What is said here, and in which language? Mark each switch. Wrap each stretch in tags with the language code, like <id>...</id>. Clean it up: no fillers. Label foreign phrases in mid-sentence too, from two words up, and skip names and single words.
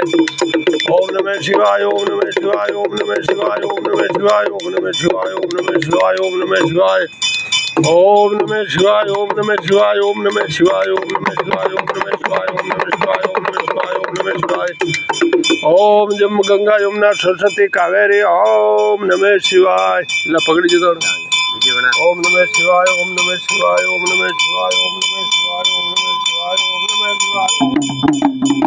<sa>ओम नमः शिवाय ओम नमः शिवाय ओम नमः शिवाय ओम नमः शिवाय ओम नमः शिवाय ओम नमः शिवाय ओम नमः शिवाय। ओम नमः शिवाय ओम नमः शिवाय ओम नमः शिवाय ओम नमः शिवाय ओम नमः शिवाय ओम नमः शिवाय ओम नमः शिवाय ओम नमः शिवाय। ओम जम गंगा यमुना सरस्वती कावेरी ओम नमः शिवाय। ला पकड़ी जो ओम नमः शिवाय ओम नमः शिवाय ओम नमः शिवाय ओम नमः शिवाय ओम नमः शिवाय ओम नमः शिवाय।</sa>